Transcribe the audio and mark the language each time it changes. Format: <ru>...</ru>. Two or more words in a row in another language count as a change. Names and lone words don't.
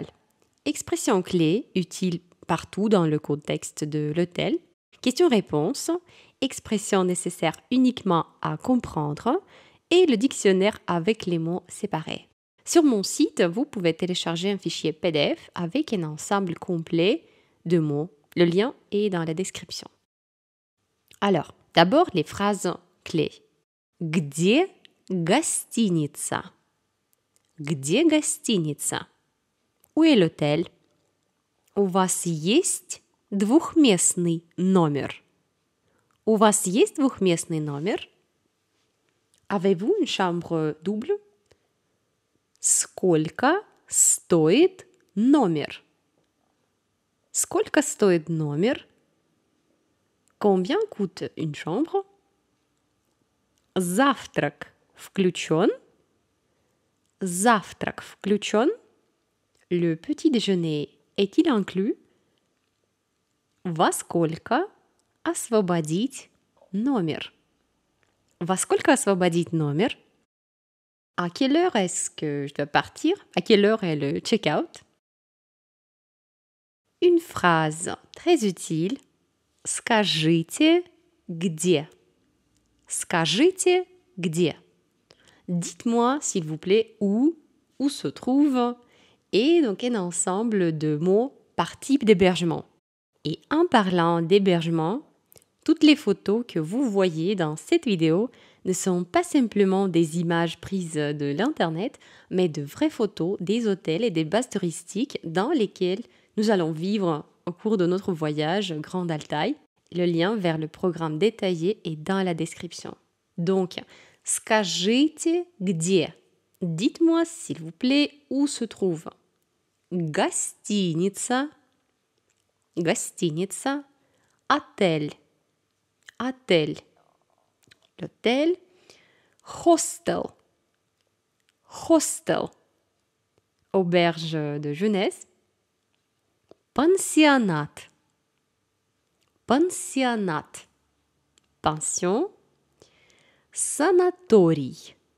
<fr>Expressions clés utiles partout dans le contexte de l'hôtel, questions-réponses, expressions nécessaires uniquement à comprendre et le dictionnaire avec les mots séparés. Sur mon site, vous pouvez télécharger un fichier PDF avec un ensemble complet de mots. Le lien est dans la description. Alors, d'abord les phrases clés.</fr> <ru>Где гостиница? Где гостиница?</ru> <fr>Où est l'hôtel?</fr> <ru>У вас есть двухместный номер? У вас есть двухместный номер?</ru> <fr>Avez-vous une chambre double?</fr> <ru>Сколько стоит номер? Сколько стоит номер?</ru> <fr>Combien coûte une chambre?</fr> <ru>Завтрак включен? Завтрак включен?</ru> <fr>Le petit déjeuner est-il inclus?</fr> <ru>Во сколько освободить номер? Во сколько освободить номер?</ru> <fr>À quelle heure est-ce que je dois partir? À quelle heure est le check-out? Une phrase très utile.</fr> <ru>Скажите, где? Скажите, где?</ru> <fr>Dites-moi, s'il vous plaît, où se trouve, et donc un ensemble de mots par type d'hébergement. Et en parlant d'hébergement, toutes les photos que vous voyez dans cette vidéo ne sont pas simplement des images prises de l'Internet, mais de vraies photos des hôtels et des bases touristiques dans lesquelles nous allons vivre au cours de notre voyage Grande Altaï. Le lien vers le programme détaillé est dans la description. Donc,</fr> <ru>скажите где?</ru> <fr>Dites-moi, s'il vous plaît, où se trouve.</fr> <ru>Гостиница. Гостиница. Отель. Отель.</ru> <fr>L'hôtel. Hostel. Hostel. Auberge de jeunesse. Pensionnat. Pensionnat. Pension. Sanatorий.</fr>